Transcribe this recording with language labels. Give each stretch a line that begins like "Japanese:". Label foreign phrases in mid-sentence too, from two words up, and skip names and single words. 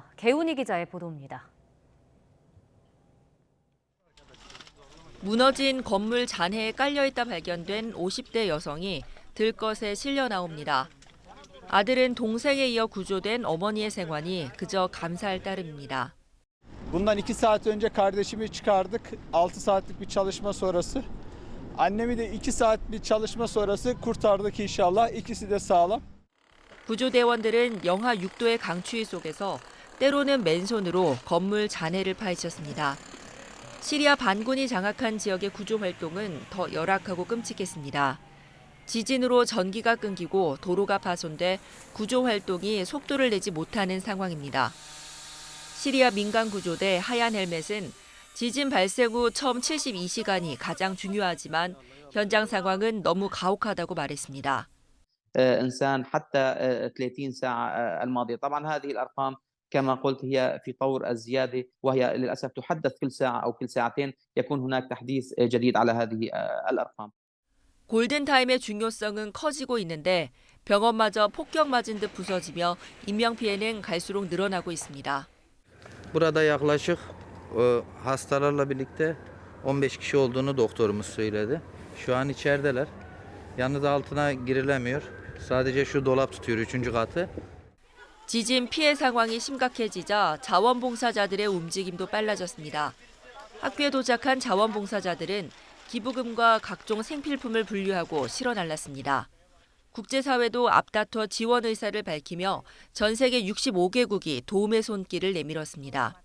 Korean: 개훈이 기자의 보도입니다. 무너진 건물 잔해에 깔려있다 발견된 50대 여성이 들것에 실려 나옵니다. 아들은 동생에 이어 구조된 어머니의 생환이 그저 감사할 따름입니다.
Turkish: Bundan 2 saat önce kardeşimi çıkardık. 6 saatlik bir çalışma sonrası. Annemi de 2 saatlik çalışma sonrası kurtardık inşallah. İkisi de sağlam.
Korean: 구조대원들은 영하 6도의 강추위 속에서 때로는 맨손으로 건물 잔해를 파헤쳤습니다. 시리아 반군이 장악한 지역의 구조 활동은 더 열악하고 끔찍했습니다. 지진으로 전기가 끊기고 도로가 파손돼 구조 활동이 속도를 내지 못하는 상황입니다. 시리아 민간 구조대 하얀 헬멧은 지진 발생 후 처음 72시간이 가장 중요하지만 현장 상황은 너무 가혹하다고 말했습니다.
Arabic: إنسان حتى 30 ساعة الماضية. طبعا هذه الأرقام كما قلت هي في طور الزيادة وهي للأسف تحدث كل ساعة أو كل ساعتين يكون هناك تحديث جديد على هذه الأرقام.
Korean: 골든타임의 중요성은 커지고 있는데 병원마저 폭격 맞은 듯 부서지며 인명피해는 갈수록 늘어나고 있습니다.
Turkish: Burada yaklaşık hastalarla birlikte 15 kişi olduğunu doktorumuz söyledi. Şu an içerideler. Yalnız altına girilemiyor. Sadece şu dolap tutuyor 3. katı.
Korean: 지진 피해 상황이 심각해지자 자원봉사자들의 움직임도 빨라졌습니다. 학교에 도착한 자원봉사자들은 기부금과 각종 생필품을 분류하고 실어 날랐습니다. 국제사회도 앞다퉈 지원 의사를 밝히며 전 세계 65개국이 도움의 손길을 내밀었습니다.